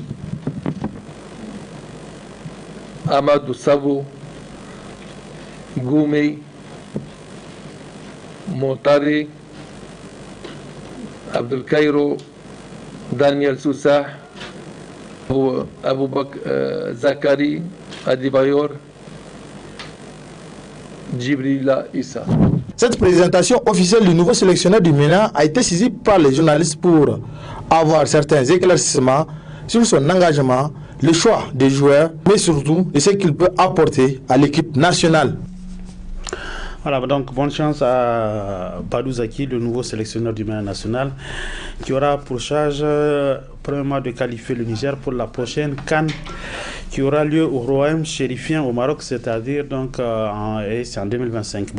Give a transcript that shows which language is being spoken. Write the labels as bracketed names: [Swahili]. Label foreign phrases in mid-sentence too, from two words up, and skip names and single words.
[French] Amadou Sabo, Goumé, Montari, Abdel Cairo, Daniel Soussah, Aboubakar Zakari, Adibayor, Djibrila Issa. Cette présentation officielle du nouveau sélectionneur du MENA a été saisie par les journalistes pour avoir certains éclaircissements sur son engagement, le choix des joueurs, mais surtout de ce qu'il peut apporter à l'équipe nationale. Voilà, donc bonne chance à Badou Zaki, le nouveau sélectionneur du MENA national, qui aura pour charge, premièrement, de qualifier le Niger pour la prochaine CAN qui aura lieu au Royaume chérifien au Maroc, c'est-à-dire donc c'est en 2025.